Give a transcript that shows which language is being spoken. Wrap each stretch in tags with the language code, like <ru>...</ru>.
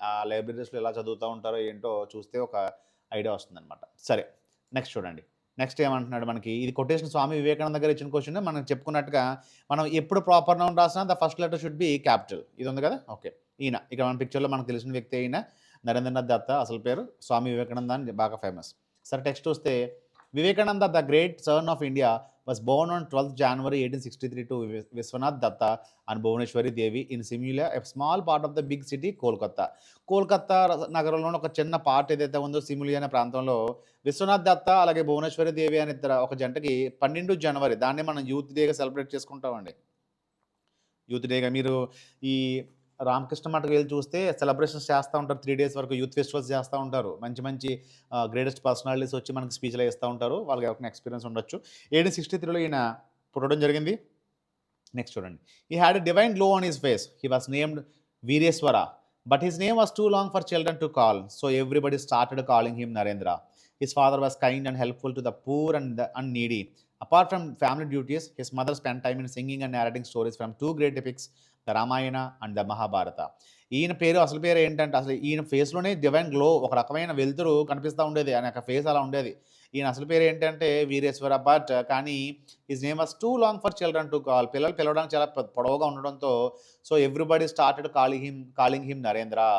<te>ఆ లైబ్రరీస్లో ఎలా చదువుతూ ఉంటారో ఏంటో చూస్తే ఒక ఐడియా వస్తుందన్నమాట. సరే, నెక్స్ట్ చూడండి. నెక్స్ట్ ఏమంటున్నాడు మనకి, ఇది కొటేషన్ స్వామి వివేకానంద దగ్గర ఇచ్చిన క్వశ్చన్. మనం చెప్పుకున్నట్టుగా మనం ఎప్పుడు ప్రాపర్ నౌన్ రాసినా</te> <en>The first letter should be capital.</en> <te>ఇది ఉంది కదా. ఓకే, ఈయన ఇక్కడ మన పిక్చర్లో మనకు తెలిసిన వ్యక్తి అయిన నరేంద్రనాథ్ దత్త. అసలు పేరు స్వామి వివేకానంద అని బాగా ఫేమస్. సరే, టెక్స్ట్ వస్తే,</te> <en>Vivekananda the great son of India was born on 12th January 1863 to Viswanath Datta and Bhuvaneshwari Devi in Simula, a small part of the big city Kolkata.</en> <te>Kolkata నగరంలోని ఒక చిన్న పార్ట్ ఏదైతే ఉందో సిములి అనే ప్రాంతంలో విశ్వనాథ్ దత్త అలాగే భువనేశ్వరి దేవి అనే ఒక జంటకి 12 జనవరి, దాన్ని మనం యూత్ డేగా సెలబ్రేట్ చేసుకుంటామండి. యూత్ డేగా మీరు ఈ రామకృష్ణ మఠకు వెళ్ళి చూస్తే సెలబ్రేషన్స్ చేస్తూ ఉంటారు. 3 days వరకు యూత్ ఫెస్టివల్స్ చేస్తూ ఉంటారు. మంచి మంచి గ్రేటెస్ట్ పర్సనాలిటీస్ వచ్చి మనకి స్పీచ్లు ఇస్తూ ఉంటారు. వాళ్ళకి ఎవరికైనా ఎక్స్పీరియన్స్ ఉండొచ్చు. 1863లో ఈయన పుట్టడం జరిగింది. నెక్స్ట్ చూడండి.</te> <en>He had a divine glow on his face. He was named Veereshwara, but his name was too long for children to call, so everybody started calling him Narendra. His father was kind and helpful to the poor and needy. Apart from family duties, his mother spent time in singing and narrating stories from two great epics, the Ramayana and the Mahabharata.</en> <te>ఈయన పేరు, అసలు పేరు ఏంటంటే, అసలు ఈయన ఫేస్లోనే divine glow, ఒక రకమైన వెలుతురు కనిపిస్తూ ఉండేది. ఆయన యొక్క ఫేస్ అలా ఉండేది. ఈయన అసలు పేరు ఏంటంటే వీరేశ్వర, బట్ కానీ</te> <en>His name was too long for children to call.</en> <te>పిల్లలు పిలవడానికి చాలా పొడవుగా ఉండడంతో</te> <en>So everybody started calling him Narendra.</en>